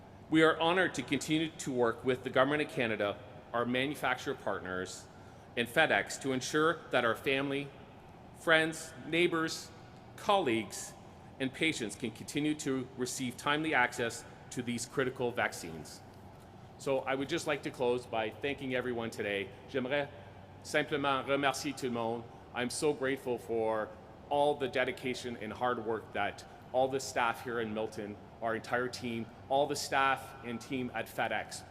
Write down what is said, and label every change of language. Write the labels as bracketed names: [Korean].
[English] We are honored to continue to work with the Government of Canada, our manufacturer partners, and FedEx to ensure that our family, friends, neighbors, colleagues, and patients can continue to receive timely access to these critical vaccines. So I would just like to close by thanking everyone today. [French] J'aimerais simplement remercier tout le monde. [English] I'm so grateful for all the dedication and hard work that all the staff here in Milton, our entire team, all the staff and team at FedEx.